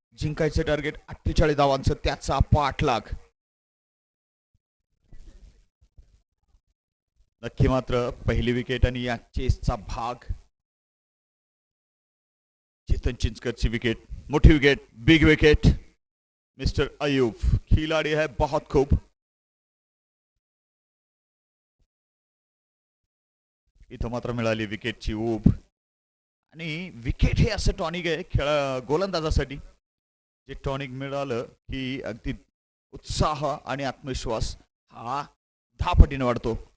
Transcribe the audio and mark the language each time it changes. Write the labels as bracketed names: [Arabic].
[Marathi] जिंकायचं टार्गेट 48 धावांचं, त्याचा पाठलाग. नक्की मात्र पहिली विकेट आणि या चेसचा भाग. चेतन चिंचकरची विकेट, मोठी wicket, big wicket. [Hindi] Mister Ayub खिलाड़ी है बहुत खूब. [Marathi] इथं मात्र मिळाली विकेटची ऊब. आणि विकेट हे असं टॉनिक आहे गोलंदाजासाठी, जे टॉनिक मिळालं की अगदी उत्साह आणि आत्मविश्वास हा 10 पटीने वाढतो.